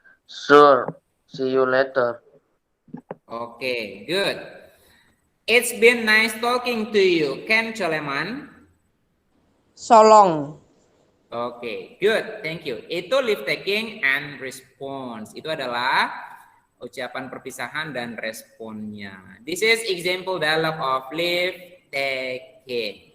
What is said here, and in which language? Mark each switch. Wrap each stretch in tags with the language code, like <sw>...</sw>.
<en>Sure. See you later. Okay, good. It's been nice talking to you, Ken Coleman. So long. Okay, good. Thank you.</en> <id>Itu leave taking and response. Itu adalah ucapan perpisahan dan responnya.</id> <en>This is example dialogue of leave taking.</en>